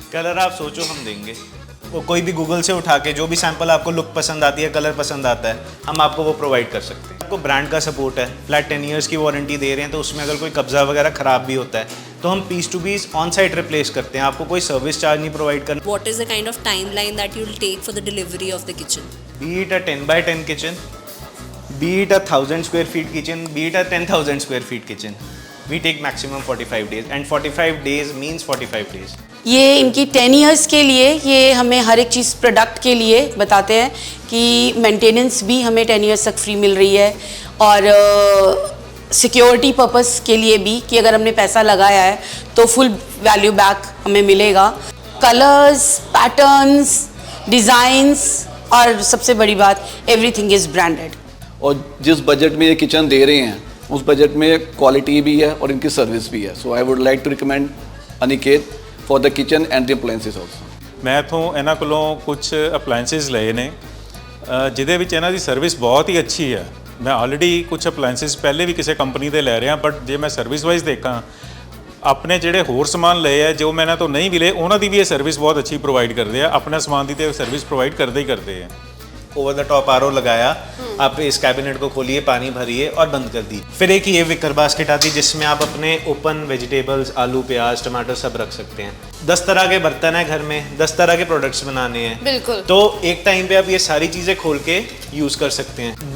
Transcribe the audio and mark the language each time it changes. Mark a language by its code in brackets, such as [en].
[hi] Colour आप सोचो हम देंगे, वो कोई भी गूगल से उठा के जो भी सैंपल आपको लुक पसंद आती है, कलर पसंद आता है, हम आपको वो प्रोवाइड कर सकते हैं। आपको ब्रांड का सपोर्ट है, फ्लैट 10 ईयर्स की वारंटी दे रहे हैं, तो उसमें अगर कोई कब्जा वगैरह खराब भी होता है तो हम piece to piece on site replace करते हैं। आपको कोई सर्विस चार्ज नहीं प्रोवाइड करना। [en] What is the kind of timeline that you'll take for the delivery of the kitchen? Be it a 10 by 10 kitchen, be it a 1000 square feet kitchen, be it a 10,000 square feet kitchen, we take maximum 45 days and 45 days means 45 days. [hi] ये इनकी 10 years के लिए ये हमें हर एक चीज़ product के लिए बताते हैं कि मेंटेनेंस भी हमें 10 इयर्स तक फ्री मिल रही है और सिक्योरिटी पर्पस के लिए भी कि अगर हमने पैसा लगाया है तो फुल वैल्यू बैक हमें मिलेगा। कलर्स, पैटर्न्स, डिज़ाइंस और सबसे बड़ी बात [en] Everything is branded. [hi] और जिस बजट में ये किचन दे रहे हैं उस बजट में क्वालिटी भी है और इनकी सर्विस भी है। [en] So I would like to recommend Aniket for the kitchen and the appliances also. [pa] ਮੈਂ ਇੱਥੋਂ ਇਹਨਾਂ ਕੋਲੋਂ ਕੁਝ ਅਪਲਾਇੰਸਿਸ ਲਏ ਨੇ ਜਿਹਦੇ ਵਿੱਚ ਇਹਨਾਂ ਦੀ ਸਰਵਿਸ ਬਹੁਤ ਹੀ ਅੱਛੀ ਹੈ। ਮੈਂ ਆਲਰੇਡੀ ਕੁਝ ਅਪਲਾਇੰਸਿਸ ਪਹਿਲੇ ਵੀ ਕਿਸੇ ਕੰਪਨੀ ਦੇ ਲੈ ਰਿਹਾ, ਬਟ ਜੇ ਮੈਂ ਸਰਵਿਸ ਵਾਈਜ਼ ਦੇਖਾਂ ਆਪਣੇ ਜਿਹੜੇ ਹੋਰ ਸਮਾਨ ਲਏ ਆ ਜੋ ਮੈਂ ਇਹਨਾਂ ਤੋਂ ਨਹੀਂ ਵੀ ਲਏ ਉਹਨਾਂ ਦੀ ਵੀ ਇਹ ਸਰਵਿਸ ਬਹੁਤ ਅੱਛੀ ਪ੍ਰੋਵਾਈਡ ਕਰਦੇ ਆ। ਆਪਣੇ ਸਮਾਨ ਦੀ ਤੇ ਸਰਵਿਸ ਪ੍ਰੋਵਾਈਡ ਕਰਦੇ ਹੀ ਕਰਦੇ ਆ। [hi] ओवर द टॉप आरओ लगाया, आप इस कैबिनेट को खोलिए, पानी भरिए और बंद कर दी। फिर एक ये विकर बास्केट आती है जिसमें आप अपने ओपन वेजिटेबल्स, आलू, प्याज, टमाटर सब रख सकते हैं। 10 तरह के बर्तन हैं घर में, 10 तरह के प्रोडक्ट्स बनाने हैं, बिल्कुल। तो एक टाइम पे आप ये सारी चीज़ें खोल के यूज़ कर सकते हैं।